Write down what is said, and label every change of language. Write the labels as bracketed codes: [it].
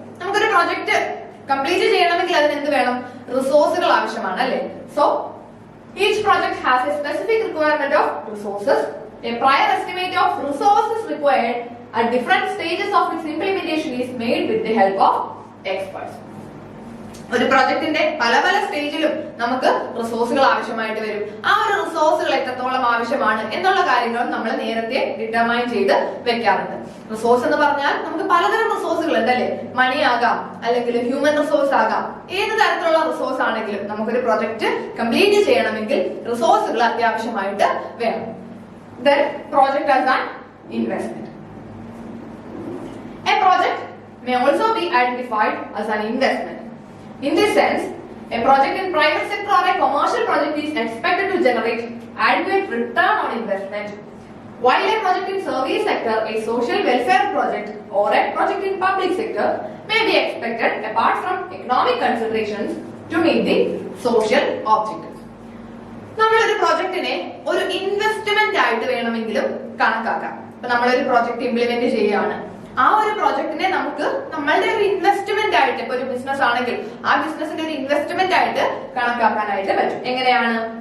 [ml] നമുക്കൊരു project complete ചെയ്യണമെങ്കിൽ അതിന് എന്ത് വേണം? റിസോഴ്സുകൾ ആവശ്യമാണ്, അല്ലെ? [en] So each project has a specific requirement of resources. A prior estimate of resources required at different stages of its implementation is made with the help of experts. [ml] ഒരു പ്രൊജക്ടിന്റെ പല പല സ്റ്റേജിലും നമുക്ക് റിസോഴ്സുകൾ ആവശ്യമായിട്ട് വരും. ആ ഒരു റിസോഴ്സുകൾ എത്രത്തോളം ആവശ്യമാണ് എന്നുള്ള കാര്യങ്ങളും നമ്മൾ നേരത്തെ ഡിറ്റർമൈൻ ചെയ്ത് വെക്കാറുണ്ട്. റിസോഴ്സ് എന്ന് പറഞ്ഞാൽ നമുക്ക് പലതരം റിസോഴ്സുകൾ ഉണ്ട്, അല്ലെ? മണി ആകാം, അല്ലെങ്കിൽ ഹ്യൂമൻ റിസോഴ്സ് ആകാം. ഏത് തരത്തിലുള്ള റിസോഴ്സ് ആണെങ്കിലും നമുക്കൊരു പ്രൊജക്ട് കംപ്ലീറ്റ് ചെയ്യണമെങ്കിൽ റിസോഴ്സുകൾ അത്യാവശ്യമായിട്ട് വേണം. [en] Then project as an investment. A project may also be identified as an investment. In this sense, a project in private sector or a commercial project is expected to generate adequate return on investment, while a project in service sector, a social welfare project, or a project in public sector may be expected apart from economic considerations to meet the social objectives. [ml] നമ്മളൊരു പ്രൊജക്ടിനെ ഒരു investment ആയിട്ട് വേണമെങ്കിലും കണക്കാക്കാം. ഇപ്പൊ നമ്മളൊരു project implement ചെയ്യുകയാണ്, ആ ഒരു പ്രോജക്റ്റിനെ നമുക്ക് നമ്മളുടെ ഒരു ഇൻവെസ്റ്റ്മെന്റ് ആയിട്ട്, ഇപ്പൊ ഒരു ബിസിനസ് ആണെങ്കിൽ ആ ബിസിനസിന്റെ ഒരു ഇൻവെസ്റ്റ്മെന്റ് ആയിട്ട് കണക്കാക്കാനായിട്ട് പറ്റും. എങ്ങനെയാണ്?